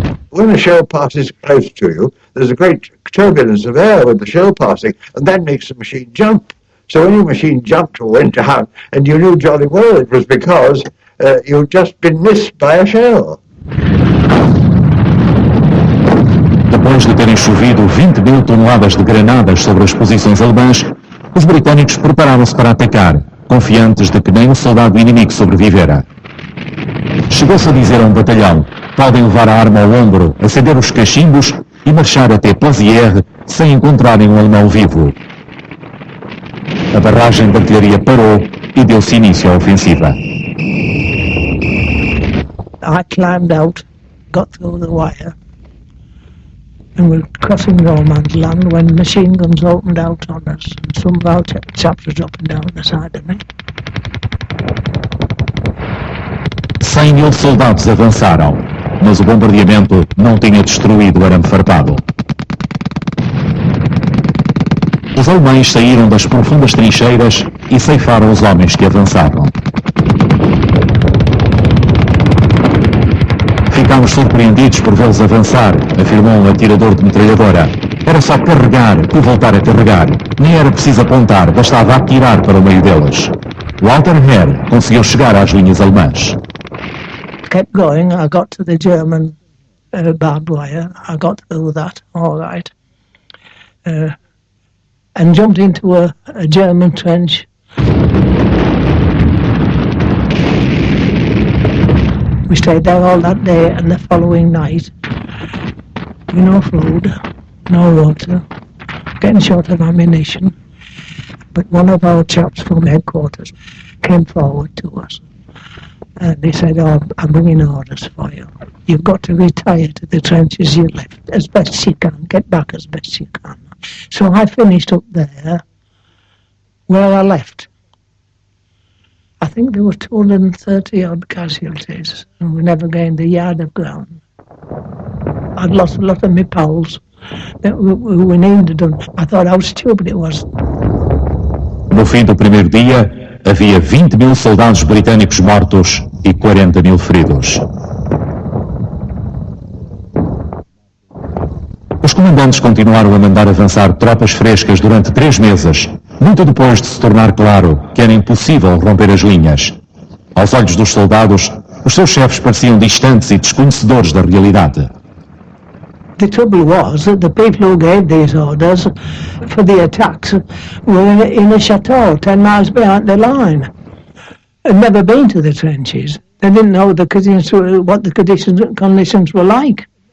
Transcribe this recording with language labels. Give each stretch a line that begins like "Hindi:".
English: When a shell passes close to you, there's a great turbulence of air with the shell passing, and that makes the machine jump. So when your machine jumped or went down, and you knew jolly well it was because you'd just been missed by a shell.
Portuguese: Depois de terem chovido 20.000 toneladas de granadas sobre as posições alemãs, os britânicos prepararam-se para atacar, confiantes de que nem um soldado inimigo sobrevivera. Chegou-se a dizer a um batalhão: podem levar a arma ao ombro, acender os cachimbos e marchar até Plazières sem encontrarem um alemão vivo. A barragem de artilharia parou e deu-se início à ofensiva.
English: I climbed out, got through the wire, and we're crossing no man's land when machine guns opened out on us, and some of our chaps was up and down the side of me.
Portuguese: 100.000 soldados avançaram, mas o bombardeamento não tinha destruído o arame farpado. Os alemães saíram das profundas trincheiras e ceifaram os homens que avançavam. Ficámos surpreendidos por vê-los avançar, afirmou um atirador de metralhadora. Era só carregar e voltar a carregar. Nem era preciso apontar, bastava atirar para o meio deles. Walter Herr conseguiu chegar às linhas alemãs.
English: Kept going, I got to the German barbed wire. I got through that, all right. And jumped into a German trench. We stayed there all that day and the following night. No food, no water, getting short of ammunition. But one of our chaps from headquarters came forward to us. And he said, "Oh, I'm bringing orders for you. You've got to retire to the trenches you left as best you can. Get back as best you can." So I finished up there where I left. I think there were 230 odd casualties, and we never gained a yard of ground. I'd lost a lot of my pals that we needed them. I thought how stupid it was.
Portuguese: No fim do primeiro dia, havia 20.000 soldados britânicos mortos e 40.000 feridos. Os comandantes continuaram a mandar avançar tropas frescas durante 3 meses, muito depois de se tornar claro que era impossível romper as linhas. Aos olhos dos soldados, os seus chefes pareciam distantes e desconhecedores da realidade.
English: The trouble was that the people who gave these orders for the attacks were in a chateau 10 miles behind the line. Had never been to the trenches. They didn't know what the conditions were like.